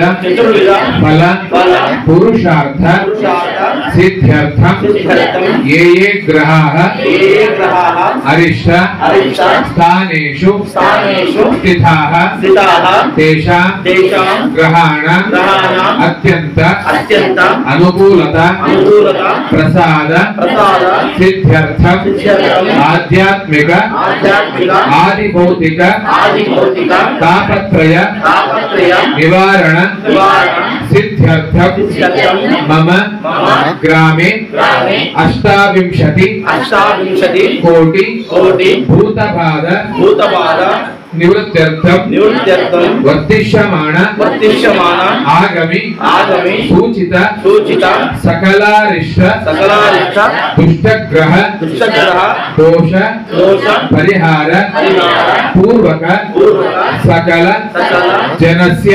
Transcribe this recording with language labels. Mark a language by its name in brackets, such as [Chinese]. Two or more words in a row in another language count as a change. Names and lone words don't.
[Sanskrit] ఫల పురుషార్థ సిద్ధ్యర్థం ఏ గ్రహాః అరిష్ట స్థానేషు స్థితాః తేషాం గ్రహాణ అత్యంత అనుకూలత ప్రసాద సిద్ధ్యర్థం ఆధ్యాత్మిక ఆదిభౌతిక తాపత్రయ నివారణ सिद्ध्यर्थम मम ग्रामे 28 कोटि भूतबाध निवृत्त्यर्थम वर्तिष्यमाण आगमि सूचित सकलारिष्ट दुष्टग्रह दोष परिहार पूर्वक सकल जनस्य